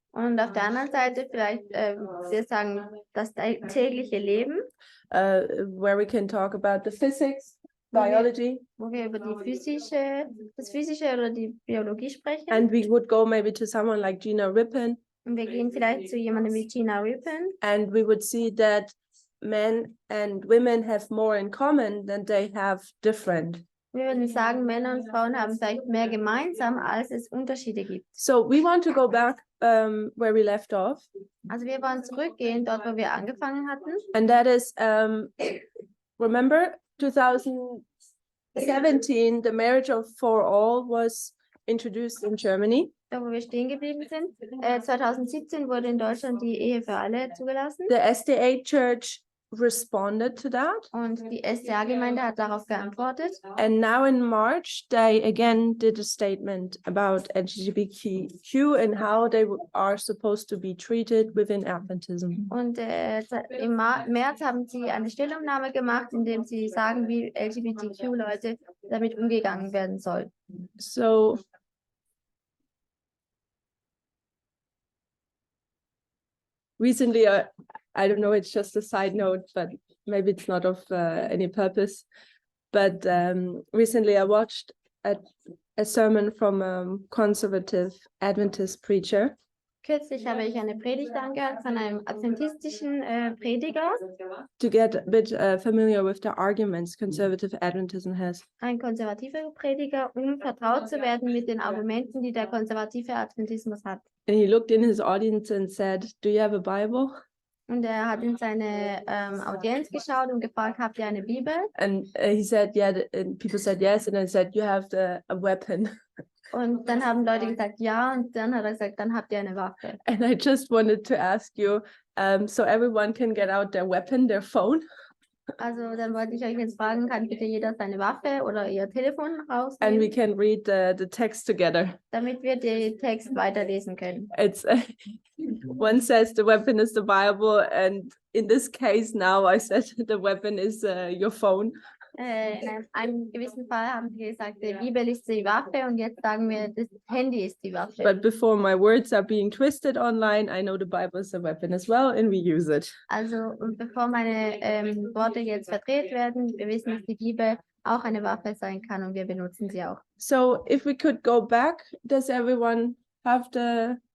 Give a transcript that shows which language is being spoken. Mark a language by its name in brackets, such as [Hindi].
[German] Und auf der anderen Seite vielleicht, wir sagen, das tägliche Leben, [English] Where we can talk about the physics, biology. [German] wo wir über das Physische oder die Biologie sprechen. [English] And we would go maybe to someone like Gina Rippon. [German] Und wir gehen vielleicht zu jemandem wie Gina Rippon. [English] And we would see that men and women have more in common than they have different. [German] Wir würden sagen, Männer und Frauen haben vielleicht mehr gemeinsam, als es Unterschiede gibt. [English] So we want to go back where we left off. [German] Also wir wollen zurückgehen, dort wo wir angefangen hatten. [English] And that is, remember 2017, the marriage for all was introduced in Germany. [German] Da wo wir stehen geblieben sind. 2017 wurde in Deutschland die Ehe für alle zugelassen. [English] The STA Church responded to that. [German] Und die STA-Gemeinde hat darauf geantwortet. [English] And now in March, they again did a statement about LGBTQ and how they are supposed to be treated within Adventism. [German] Und im März haben sie eine Stellungnahme gemacht, in dem sie sagen, wie LGBTQ-Leute damit umgegangen werden soll. [English] So recently, I don't know, it's just a side note, but maybe it's not of any purpose. But recently I watched a sermon from a conservative Adventist preacher. [German] Kürzlich habe ich eine Predigt angehört von einem adventistischen Prediger. [English] To get a bit familiar with the arguments conservative Adventism has. [German] Ein konservativer Prediger, vertraut zu werden mit den Argumenten, die der konservative Adventismus hat. [English] And he looked in his audience and said, "Do you have a Bible?" [German] Und er hat in seine Audienz geschaut und gefragt, habt ihr eine Bibel? [English] And he said, yeah, and people said yes, and I said, you have a weapon. [German] Und dann haben Leute gesagt, ja, und dann hat er gesagt, dann habt ihr eine Waffe. [English] And I just wanted to ask you, so everyone can get out their weapon, their phone. [German] Also dann wollte ich euch jetzt fragen, kann bitte jeder seine Waffe oder ihr Telefon [English] And we [German] rausnehmen, [English] can read the text together. [German] damit wir den Text weiterlesen können. [English] It's one says the weapon is the Bible, and in this case now I said the weapon is your phone. [German] In einem gewissen Fall haben sie gesagt, die Bibel ist die Waffe und jetzt sagen wir, das Handy ist die Waffe. [English] But before my words are being twisted online, I know the Bible is a weapon as well, and we use it. [German] Also und bevor meine Worte jetzt verdreht werden, wir wissen, dass die Bibel auch eine Waffe sein kann und wir benutzen sie auch. [English] So if we could go back, does everyone have the